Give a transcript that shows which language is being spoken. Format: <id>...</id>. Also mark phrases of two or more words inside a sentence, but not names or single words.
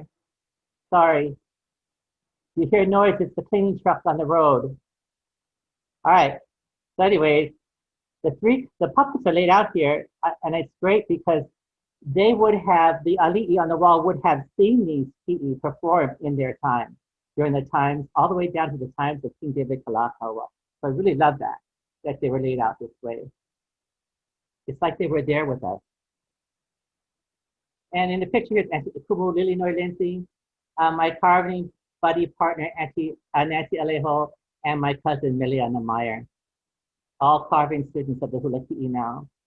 <en>Sorry. You hear noise, it's the cleaning truck on the road. All right, so anyways, the puppets are laid out here, and it's great because they would have, the Auliʻi on the wall would have seen these kiʻi perform in their time, during the times, all the way down to the times of King David Kalakaua. So I really love that they were laid out this way. It's like they were there with us. And in the picture here, Kumu Lili Noilensi, my carving buddy partner, Nancy Alejo, and my cousin, Miliana Meyer, all carving students of the Hula Kiʻi now.</en>